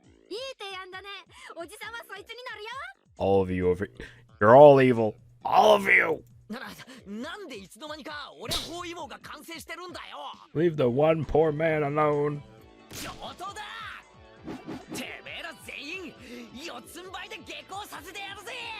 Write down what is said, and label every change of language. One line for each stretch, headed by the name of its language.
Japanese: いい提案だね。おじさんはそいつになるよ。
English: All of you over. You're all evil. All of you.
Japanese: なんでいつの間にか俺包囲網が完成してるんだよ。
English: Leave the one poor man alone.
Japanese: 上等だ。てめえら全員四つん這いで下校させてやるぜ。